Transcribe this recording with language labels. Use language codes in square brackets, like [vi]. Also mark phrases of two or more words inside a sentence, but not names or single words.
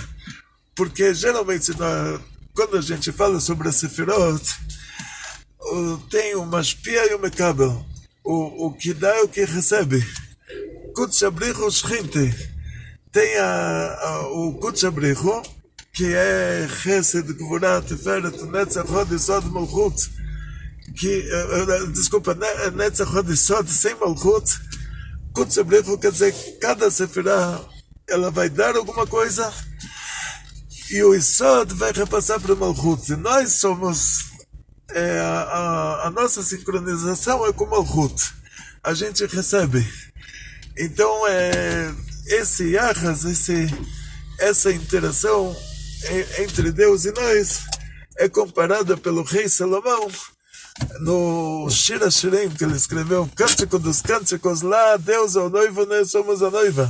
[pt] Porque geralmente quando a gente fala sobre a Sefirot, tem o Mashpia e o Mekabel. O que dá e o que recebe. [arc] קודשא בריך הוא שכינתיה. [pt] Tem o [arc] קודשא בריך הוא, [pt] que é [he] חסד, גבורה, תפארת, נצח, הוד, יסוד, מלכות. [pt] Desculpa, [he] נצח, הוד, יסוד, [pt] sem Malchut. [arc] קודשא בריך הוא [pt] quer dizer que cada Sefirah ela vai dar alguma coisa e o Yesod vai repassar para o Malchut. Nós somos, a nossa sincronização é com o Malchut. A gente recebe. Então, esse Yachas, essa interação entre Deus e nós é comparada pelo rei Salomão no Shir HaShirim, que ele escreveu, Cântico dos Cânticos, lá Deus é o noivo, nós somos a noiva.